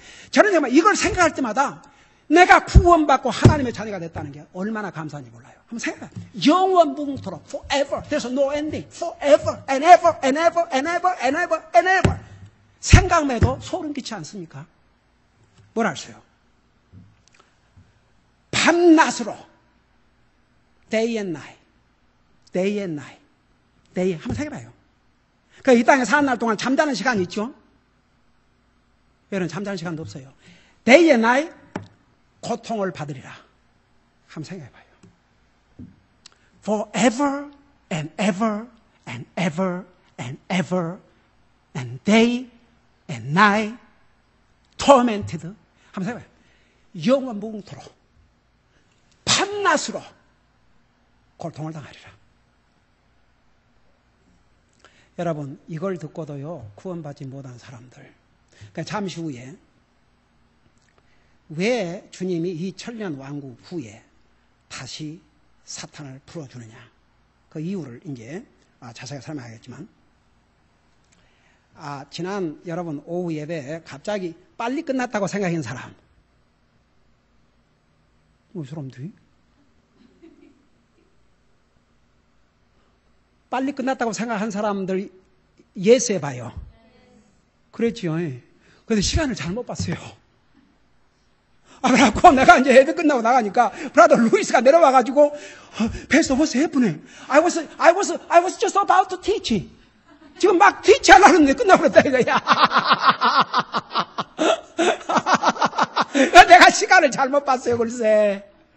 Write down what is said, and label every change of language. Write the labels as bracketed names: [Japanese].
[Korean] 저는 정말 이걸 생각할 때마다 내가 구원받고 하나님의 자녀가 됐다는 게 얼마나 감사한지 몰라요. 한번 생각해봐요. 영원 무궁토록, [English] forever, there's no ending, forever and ever and ever and ever and ever and ever. [Korean] 생각만 해도 소름 끼치지 않습니까? 뭘 하세요? 밤낮으로, [English] day and night, day and night, day. [Korean] 한번 생각해봐요. 그러니까 이 땅에 사는 날 동안 잠자는 시간이 있죠? 여러분, 잠자는 시간도 없어요. [English] day and night, [Korean] 고통을 받으리라. 한번 생각해봐요. [English] forever and ever and ever and ever and day and night, tormented. [Korean] 한번 생각해봐요. 영원 무궁토록 밤낮으로 고통을 당하리라. 여러분, 이걸 듣고도요 구원받지 못한 사람들, 그러니까 잠시 후에 왜 주님이 이 천년 왕국 후에 다시 사탄을 풀어주느냐. 그 이유를 이제 자세히 설명하겠지만, 지난 여러분 오후 예배에 갑자기 빨리 끝났다고 생각한 사람, 뭐 사람들이? 빨리 끝났다고 생각한 사람들 예수해 봐요. 그랬지요. 그런데 시간을 잘못 봤어요. 그래갖고 내가 이제 예배 끝나고 나가니까 브라더 루이스가 내려와가지고 [English] Pastor, what's happening? I was just about to teach. [Korean] 지금 막 teach 하려는데 끝나버렸다 이거야. 내가 시간을 잘못 봤어요, 글쎄.